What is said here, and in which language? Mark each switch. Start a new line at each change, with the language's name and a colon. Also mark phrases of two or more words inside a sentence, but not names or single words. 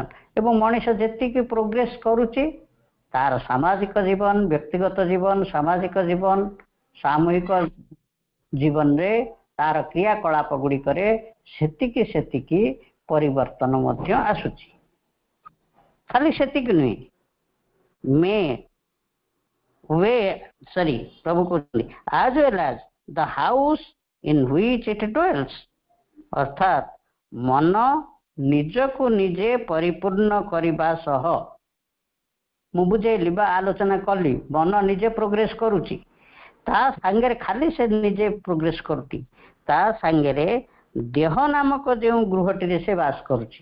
Odia: ଏବଂ ମଣିଷ ଯେତିକି ପ୍ରୋଗ୍ରେସ କରୁଛି, ତାର ସାମାଜିକ ଜୀବନ, ବ୍ୟକ୍ତିଗତ ଜୀବନ, ସାମାଜିକ ଜୀବନ, ସାମୂହିକ ଜୀବନରେ ତାର କ୍ରିୟାକଳାପ ଗୁଡ଼ିକରେ ସେତିକି ସେତିକି ପରିବର୍ତ୍ତନ ମଧ୍ୟ ଆସୁଛି। ଖାଲି ସେତିକି ନୁହେଁ, ପ୍ରଭୁ କହୁଛନ୍ତି
English: as well as the house in which it dwells,
Odia: ଅର୍ଥାତ୍ ମନ ନିଜକୁ ନିଜେ ପରିପୂର୍ଣ୍ଣ କରିବା ସହ, ମୁଁ ବୁଝେଇଲି ବା ଆଲୋଚନା କଲି, ମନ ନିଜେ ପ୍ରୋଗ୍ରେସ କରୁଛି, ତା ସାଙ୍ଗରେ ଖାଲି ସେ ନିଜେ ପ୍ରୋଗ୍ରେସ କରୁଛି, ତା ସାଙ୍ଗରେ ଦେହ ନାମକ ଯେଉଁ ଗୃହଟିରେ ସେ ବାସ କରୁଛି।